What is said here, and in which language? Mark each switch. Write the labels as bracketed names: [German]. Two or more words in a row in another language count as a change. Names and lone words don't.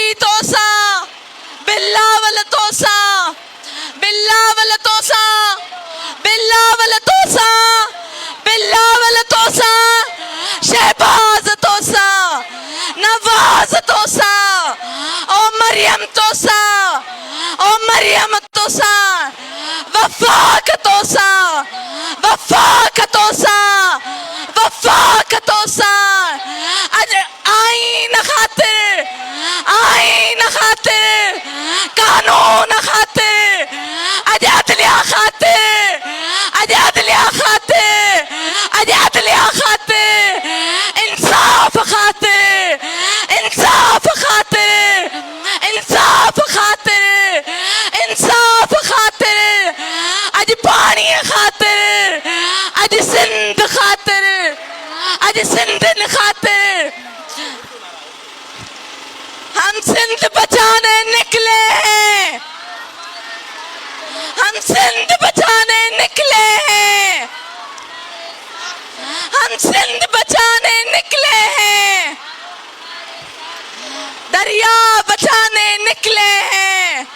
[Sindhi] तोसां बिलावल तोसां बिलावल तोसां बिलावल तोसां बिलावल तोसां शहबाज तोसां नवाज तोसां ओ मरियम तोसां ओ मरियम तोसां वफाक तोसां वफाक तोसां वफाक तोसां अज आईन खातिर कानून खातिर अज अदलिया खातिर अज अदलिया खातिर अज अदलिया खातिर इंसाफ खातिर इंसाफ खातिर इंसाफ खातिर इंसाफ खातिर अज पानी खातिर अज सिंध खातिर अज सिंधन खातिर [Urdu] ہم سندھ بچانے نکلے ہیں ہم سندھ بچانے نکلے ہیں ہم سندھ بچانے نکلے ہیں دریا بچانے نکلے ہیں